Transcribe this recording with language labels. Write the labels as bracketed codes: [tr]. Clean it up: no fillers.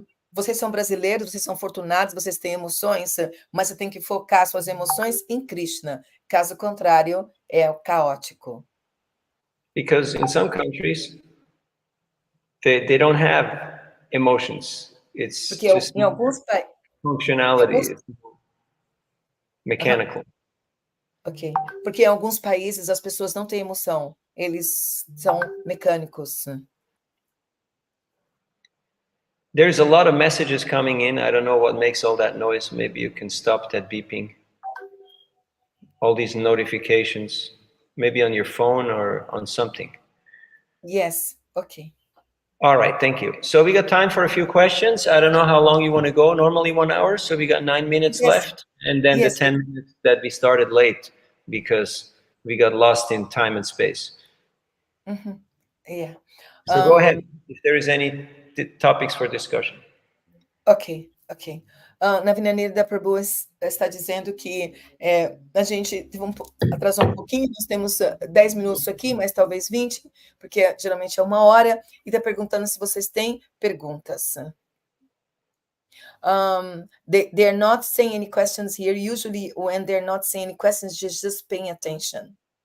[pt] Vocês são brasileiros, vocês são fortunados, vocês têm emoções, mas você tem que focar suas emoções em Krishna. Caso contrário, é caótico. [en] Because in some countries, they don't have emotions. It's [pt] porque [en] just [pt] em alguns [en] functionality, mechanical. Ok. [pt] Porque em alguns países as pessoas não têm emoção, eles são mecânicos. [en] There's a lot of messages coming in. I don't know what makes all that noise. Maybe you can stop that beeping. All these notifications, maybe on your phone or on something. Yes, okay. All right, thank you. So we got time for a few questions. I don't know how long you want to go. Normally 1 hour, so we got 9 minutes left, and then the 10 minutes that we started late because we got lost in time and space. Yeah. So go ahead if there is any topics for discussion. Ok. [pt] Navina Nirada Prabhu está dizendo que a gente atrasou um pouquinho, nós temos 10 minutos aqui, mas talvez 20, porque geralmente é 1 hora, e está perguntando se vocês têm perguntas. [en] They're not saying any questions here. Usually when they're not saying any questions, just paying attention.